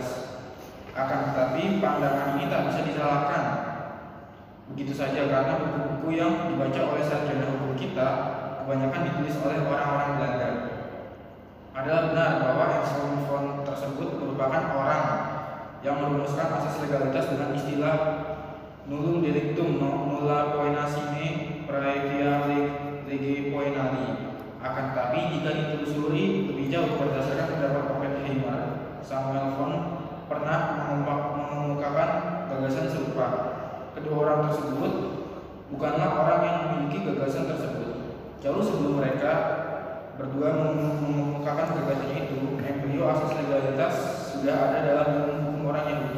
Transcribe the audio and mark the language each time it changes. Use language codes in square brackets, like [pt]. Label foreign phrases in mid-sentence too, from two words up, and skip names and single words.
[id] Akan tetapi pandangan ini tak bisa disalahkan begitu saja, karena buku-buku yang dibaca oleh sarjana hukum kita kebanyakan ditulis oleh orang-orang Belanda. Adalah benar bahwa Anselm von tersebut merupakan orang yang merumuskan asas legalitas dengan istilah [la] nullum delictum nulla poena sine praevia lege poenali. [id] Akan tetapi jika ditelusuri lebih jauh berdasarkan pendapat Oppenheimer, Samuel von pernah mengemukakan gagasan serupa. Kedua orang tersebut bukanlah orang yang memiliki gagasan tersebut. Jauh sebelum mereka berdua mengemukakan gagasannya itu, embrio asas legalitas sudah ada dalam hukum orang Yahudi.